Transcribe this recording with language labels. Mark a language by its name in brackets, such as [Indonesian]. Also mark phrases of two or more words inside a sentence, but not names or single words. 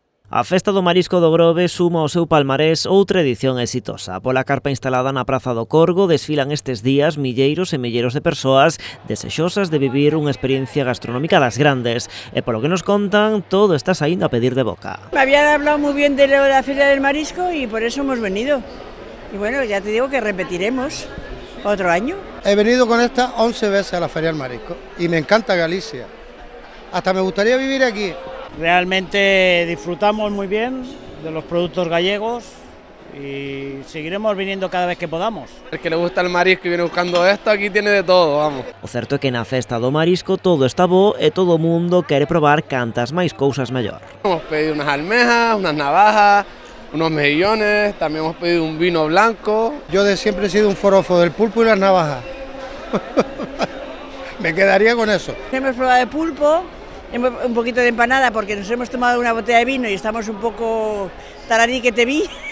[Galician] A Festa do Marisco do Grove suma ao seu palmarés outra edición exitosa. Pola carpa instalada na Praza do Corgo desfilan estes días milleiros e milleiros de persoas desexosas de vivir unha experiencia gastronómica das grandes. E polo que nos contan, todo está saindo a pedir de boca. [Spanish] Me habían hablado muy bien de la Feria del Marisco y por eso hemos venido. Y bueno, ya te digo que repetiremos otro año. He venido con esta 11 veces a la Feria del Marisco y me encanta Galicia. Hasta me gustaría vivir aquí. Realmente disfrutamos muy bien de los productos gallegos y seguiremos viniendo cada vez que podamos. El que le gusta el marisco y viene buscando esto, aquí tiene de todo, vamos. [Galician] O certo é que na Festa do Marisco todo está bo e todo o mundo quere probar cantas máis cousas mellor. [Spanish] Hemos pedido unas almejas, unas navajas, unos mejillones, también hemos pedido un vino blanco. Yo de siempre he sido un forofo del pulpo y las navajas. Me quedaría con eso. Hemos probado de pulpo, un poquito de empanada porque nos hemos tomado una botella de vino y estamos un poco tararí que te vi.